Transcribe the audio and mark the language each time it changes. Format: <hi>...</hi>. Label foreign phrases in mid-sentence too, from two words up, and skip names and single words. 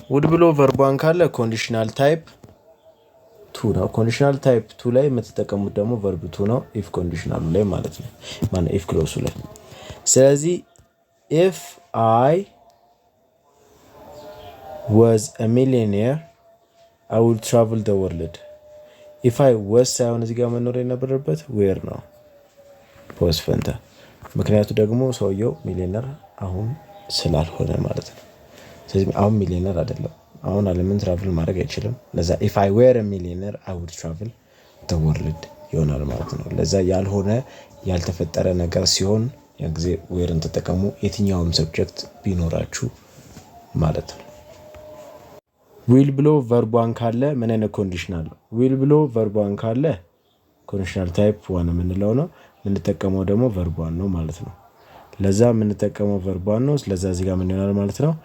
<am>ውድ ብሎ ቨርቧን ካለ</am> <en>conditional type two</en> <am>ነው።</am> <en>conditional type two</en> <am>ላይ የምትጠቀሙት ደግሞ</am> <en>verb two</en> <am>ነው፣ ኢፍ ኮንዲሽናሉ ላይ ማለት ነው፣ ማነው ኢፍ ክሎሱ ላይ። ስለዚህ</am> <en>if I was a millionaire I will travel the world. If I was</en> <am>ሳይሆን እዚህ ጋር መኖር የነበረበት ዌር ነው ፖስ ፈንታ። ምክንያቱ ደግሞ ሰውየው ሚሊዮነር አሁን ስላልሆነ ማለት ነው። ስለዚህ አሁን ሚሊዮነር አይደለም፣ አሁን ዓለምን ትራቭል ማድረግ አይችልም። ለዛ</am> <en>if I were a millionaire I would travel the world</en> <am>ይሆናል ማለት ነው። ለዛ ያልሆነ ያልተፈጠረ ነገር ሲሆን ያ ጊዜ ዌርን ተጠቀሙ፣ የትኛውም ሰብጀክት ቢኖራችሁ ማለት ነው። ዊል ብሎ ቨርቧን ካለ ምን አይነት ኮንዲሽናል ነው? ዊል ብሎ ቨርቧን ካለ</am> <en>conditional type one</en> <am>የምንለው ነው። የምንጠቀመው ደግሞ ቨርቧን ነው ማለት ነው። ለዛ የምንጠቀመው ቨርቧን ነው። ስለዛ እዚህ ጋር ምን ይሆናል ማለት ነው?</am>